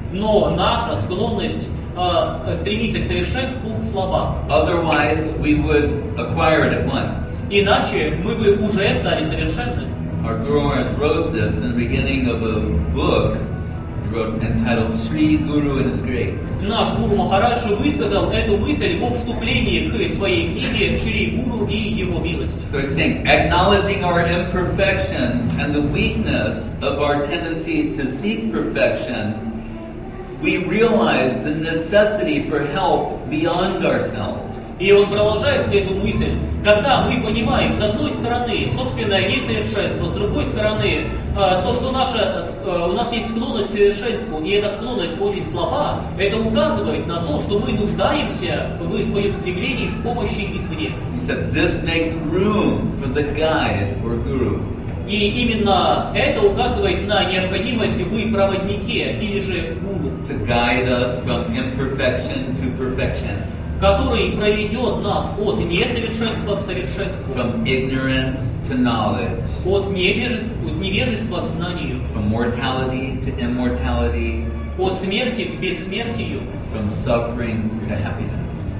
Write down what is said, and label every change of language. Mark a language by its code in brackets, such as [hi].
[ru] Но наша склонность стремиться к совершенству слаба. [en] Otherwise, we would acquire it at once. [ru] Иначе мы бы уже стали совершенны. [en] Our Guru Maharaj wrote this in the beginning of a book he wrote entitled Sri Guru and His Grace. [ru] Наш Гуру Махарадж высказал эту мысль во вступлении к своей книге «Шри Гуру и его милость». [en] So he's saying, acknowledging our imperfections and the weakness of our tendency to seek perfection, we realize the necessity for help beyond ourselves. [ru] И он продолжает эту мысль. Когда мы понимаем, с одной стороны, собственное несовершенство, с другой стороны, то, что у нас есть склонность к совершенству, и эта склонность очень слаба, это указывает на то, что мы нуждаемся в своем стремлении в помощи извне. [en] He said, this makes room for the guide or guru. [ru] И именно это указывает на необходимость в проводнике или же гуру. [en] To guide us from imperfection to perfection. [ru] который проведет нас от несовершенства к совершенству, [en] from ignorance to knowledge, [ru] от невежества к знанию, [en] from mortality to immortality, [ru] от смерти к бессмертию, [en] from suffering to happiness.